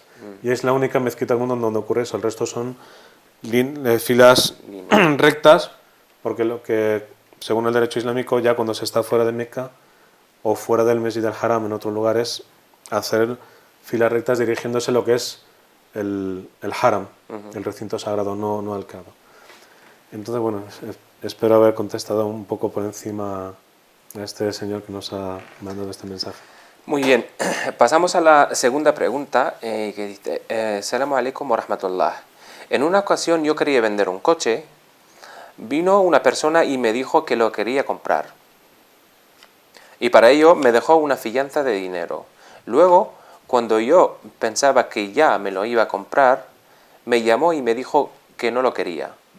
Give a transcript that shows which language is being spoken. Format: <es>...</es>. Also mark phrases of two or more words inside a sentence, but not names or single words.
<es>Y es la única mezquita del mundo donde ocurre eso. El resto son filas rectas, porque según el derecho islámico, ya cuando se está fuera de Meca o fuera del Masjid al-Haram en otros lugares, hacer filas rectas dirigiéndose a lo que es el Haram, el recinto sagrado, no al Kaaba. Entonces, bueno, espero haber contestado un poco por encima a este señor que nos ha mandado este mensaje. Muy bien, pasamos a la segunda pregunta que dice:</es> <ar>السلام عليكم ورحمة الله.</ar> <es>En una ocasión yo quería vender un coche, vino una persona y me dijo que lo quería comprar. Y para ello me dejó una fianza de dinero. Luego, cuando yo pensaba que ya me lo iba a comprar, me llamó y me dijo que no lo quería.</es>